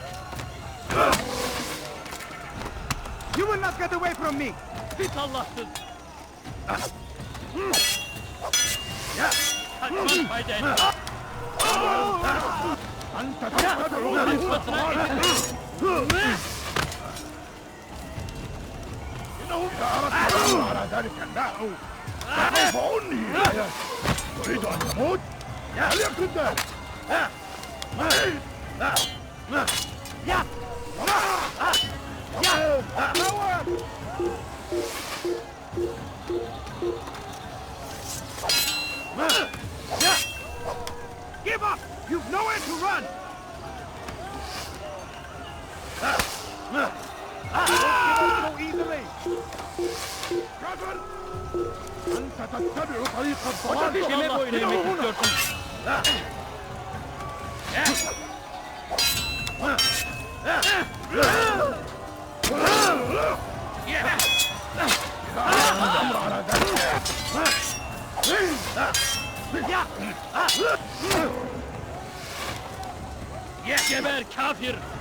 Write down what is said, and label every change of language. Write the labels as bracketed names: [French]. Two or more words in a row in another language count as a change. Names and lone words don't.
[English] You will not get away from me! [Turkish] Git Allahsız! Kaçmak fayda etmez! [Arabic] تريد أن تموت؟ فليكن ذلك. [English] Give up! You've nowhere to run! Don't go easily! [Arabic] أنت تتبع طريق الضلال. [Turkish] Kime boyun eğmek istiyorsun? [Arabic] الأمر على ذلك. [Turkish] Geber kafir!